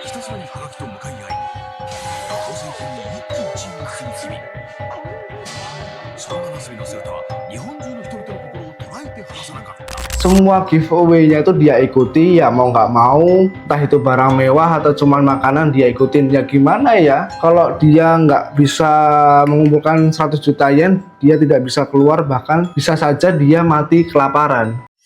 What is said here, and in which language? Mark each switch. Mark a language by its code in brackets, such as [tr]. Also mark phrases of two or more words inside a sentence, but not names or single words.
[ja] らにハガキと向かい合い、当選金に一喜一憂する日々。そんなナスビの姿は日本中の人々の心を捉えて離さなかった。 [id] Semua giveaway-nya itu dia ikuti ya mau nggak mau, entah itu barang mewah atau cuman makanan dia ikutin. Ya gimana ya, kalau dia nggak bisa mengumpulkan 100 juta yen, dia tidak bisa keluar, bahkan bisa saja dia mati kelaparan.